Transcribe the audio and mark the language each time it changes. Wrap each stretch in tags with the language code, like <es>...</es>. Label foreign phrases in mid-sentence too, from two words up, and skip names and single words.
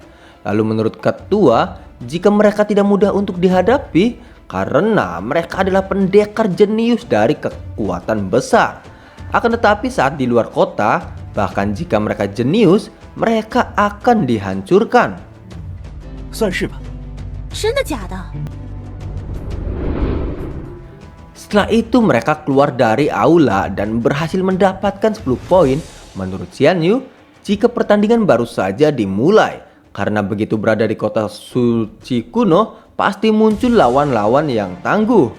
<id>Lalu menurut ketua, jika mereka tidak mudah untuk dihadapi karena mereka adalah pendekar jenius dari kekuatan besar. Akan tetapi saat di luar kota, bahkan jika mereka jenius, mereka akan dihancurkan.</id> <zh>算是吧。真的假的？</zh> <id>Setelah itu mereka keluar dari aula dan berhasil mendapatkan 10 poin menurut Xian Yu jika pertandingan baru saja dimulai. Karena begitu berada di kota suci kuno, pasti muncul lawan-lawan yang tangguh.</id>